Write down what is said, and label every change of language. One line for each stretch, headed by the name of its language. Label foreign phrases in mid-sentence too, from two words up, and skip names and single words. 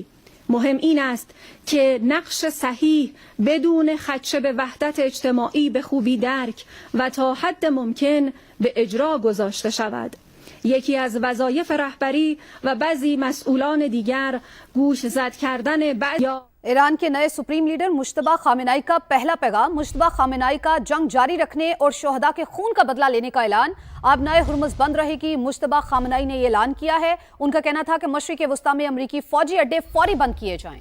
Persian: مهم این است که نقش صحیح بدون خدشه به وحدت اجتماعی به خوبی درک و تا حد ممکن به اجرا گذاشته شود. یکی از وظایف رهبری و بعضی مسئولان دیگر گوش زد کردن
Urdu: ایران کے نئے
English: supreme leader
Urdu: مجتبیٰ خامنہ ای کا پہلا پیغام. مجتبیٰ خامنہ ای کا جنگ جاری رکھنے اور شہدا کے خون کا بدلہ لینے کا اعلان. آبنائے ہرمز بند رہے گی۔ مجتبیٰ خامنہ ای نے یہ اعلان کیا ہے. ان کا کہنا تھا کہ مشرقِ وسطیٰ میں امریکی فوجی اڈے فوری بند کیے جائیں.